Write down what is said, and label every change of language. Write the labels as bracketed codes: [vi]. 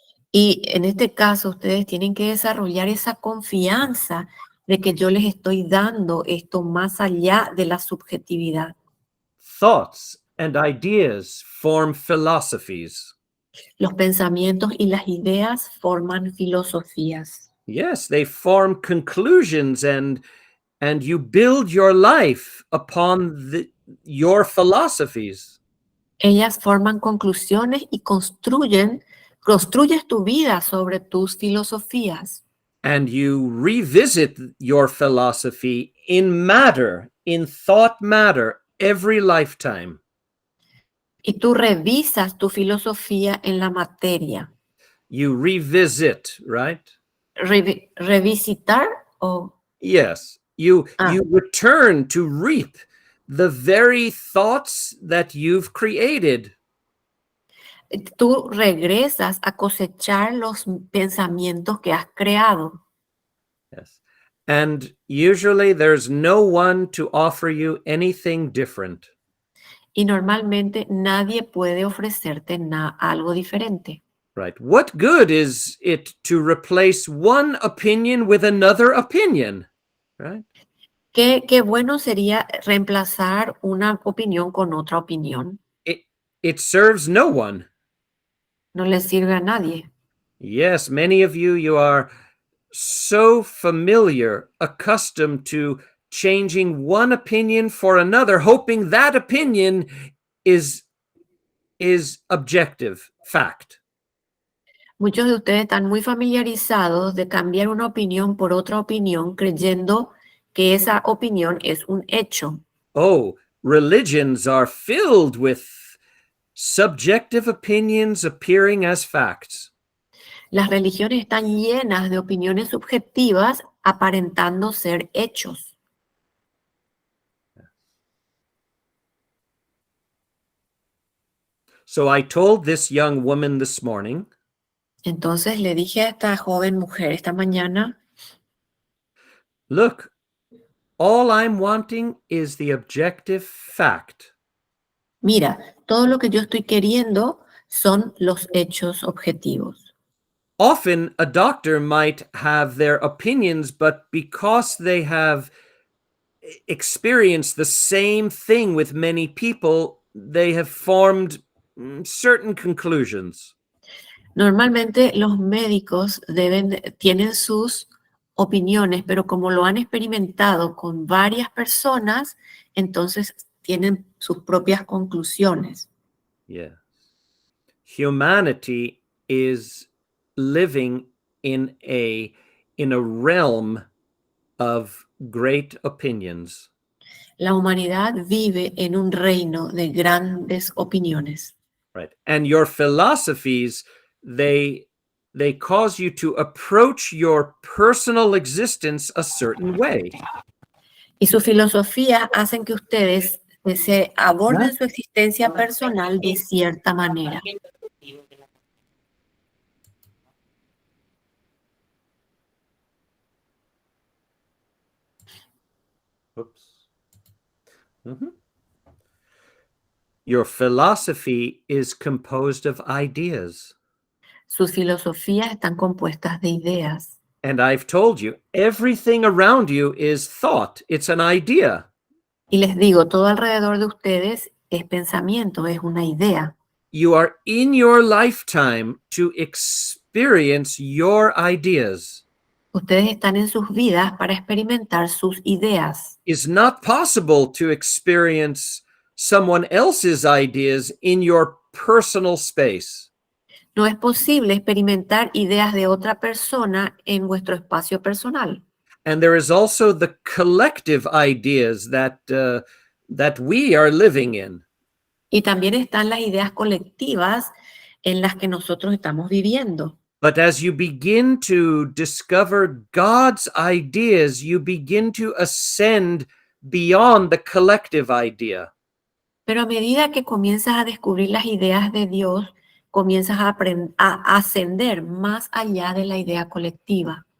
[es] Y en este caso, ustedes tienen que desarrollar esa confianza de que yo les estoy dando esto más allá de la subjetividad. [en] Thoughts and ideas form philosophies. [es] Los pensamientos y las ideas forman filosofías. [en] Yes, they form conclusions, and you build your life upon your philosophies. [es] Ellas forman conclusiones y construyes tu vida sobre tus filosofías. [en] And you revisit your philosophy in matter, in thought matter, every lifetime. [es] Y tú revisas tu filosofía en la materia. [en] You revisit, right? [es] Revisitar o... [en] Yes. You return to reap the very thoughts that you've created. [es] Tú regresas a cosechar los pensamientos que has creado. [en] Yes. And usually there's no one to offer you anything different. [es] Y normalmente nadie puede ofrecerte algo diferente. [en] Right. What good is it to replace one opinion with another opinion? Right? [es] Qué bueno sería reemplazar una opinión con otra opinión. [en] It serves no one. [es] No le sirve a nadie. [en] Yes, many of you are so familiar, accustomed to changing one opinion for another, hoping that opinion is objective, fact. [es] Muchos de ustedes están muy familiarizados de cambiar una opinión por otra opinión, creyendo que esa opinión es un hecho. [en] Oh, religions are filled with subjective opinions appearing as facts. [es] Las religiones están llenas de opiniones subjetivas aparentando ser hechos. [en] So I told this young woman this morning, [es] Entonces le dije a esta joven mujer esta mañana, [en] look, all I'm wanting is the objective fact. [es] mira, todo lo que yo estoy queriendo son los hechos objetivos. [en] Often a doctor might have their opinions, but because they have experienced the same thing with many people, they have formed certain conclusions. [es] Normalmente los médicos tienen sus opiniones, pero como lo han experimentado con varias personas, entonces tienen sus propias conclusiones. [en] Yeah. Humanity is living in a realm of great opinions. [es] La humanidad vive en un reino de grandes opiniones. [en] Right. And your philosophies, they cause you to approach your personal existence a certain way. [es] Y sus filosofías hacen que ustedes se aborden su existencia personal de cierta manera. [en] Oops. Your philosophy is composed of ideas. [es] Sus filosofías están compuestas de ideas. [en] And I've told you, everything around you is thought. It's an idea. [es] Y les digo, todo alrededor de ustedes es pensamiento, es una idea. [en] You are in your lifetime to experience your ideas. [es] Ustedes están en sus vidas para experimentar sus ideas. [en] It's not possible to experience someone else's ideas in your personal space. [es] No es posible experimentar ideas de otra persona en vuestro espacio personal. [en] And there is also the collective ideas that we are living in. [es] Y también están las ideas colectivas en las que nosotros estamos viviendo. [en] But as you begin to discover God's ideas, you begin to ascend beyond the collective idea. [es] Pero a medida que comienzas a descubrir las ideas de Dios, comienzas a ascender más allá de la idea colectiva.